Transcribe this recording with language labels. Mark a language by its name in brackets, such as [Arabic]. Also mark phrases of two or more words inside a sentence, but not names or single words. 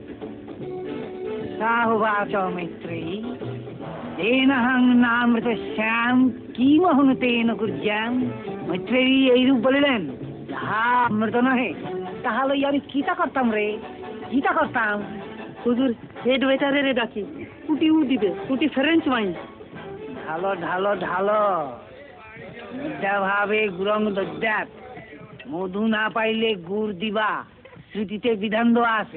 [Sanskrit] साहुवाच मैत्रेयी तेनहं नामृत श्याम किमहं तेन कुर्याम। [Bangla] मैत्रेयी এই রূপ বলিলেন, যাহা অমৃত নহে তাহা লইয়া আমি কিতা করতাম রে, কিতা করতাম। হুজুর [English] head waiter's [Bangla] ডাকি, কুটিও দিবে, কুটি [English] French wine. [Bangla] ঢালো ঢালো ঢালো, [Sanskrit] বিদ্যা ভাবে গুরং দদ্যাত, [Bangla] মধু না পাইলে গুড় দিবা, শ্রুতিতে বিধান দেওয়া আছে।